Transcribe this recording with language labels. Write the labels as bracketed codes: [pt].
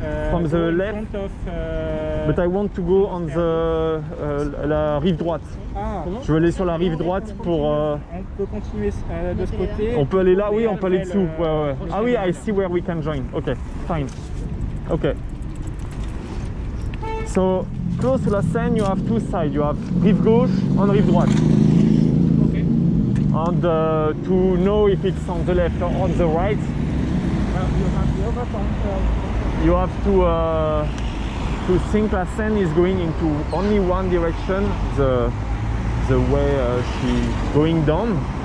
[en] from the left, but I want to go on the la rive droite. [fr] Je veux aller sur la rive droite pour. On peut continuer de ce côté. On peut aller là, oui, on peut aller dessous. Ouais, ouais. Ah oui, [en] I see where we can join. Okay, fine. Okay. So close to La Seine, you have two sides. You have rive gauche and rive droite. Okay. And to know if it's on the left or on the right, you have to think La Seine is going into only one direction, the way she's going down.